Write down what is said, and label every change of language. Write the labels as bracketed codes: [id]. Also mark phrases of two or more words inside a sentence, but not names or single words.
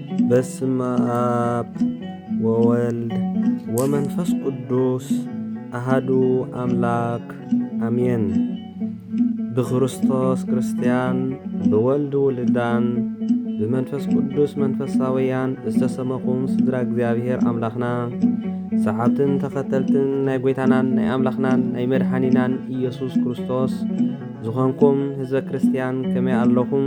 [ti] በስመ አብ ወወልድ ወመንፈስ ቅዱስ አሃዱ አምላክ አሜን። ብክርስቶስ ክርስቲያን ብወልድ ውልዳን ብመንፈስ ቅዱስ መንፈሳውያን ዝተሰመኹም ስድራ እግዚአብሔር አምላኽና ሰዓብትን ተኸተልትን ናይ ጎይታናን ናይ አምላኽናን ናይ መድኃኒናን ኢየሱስ ክርስቶስ ዝኾንኩም ህዝበ ክርስቲያን ከመይ ኣለኹም?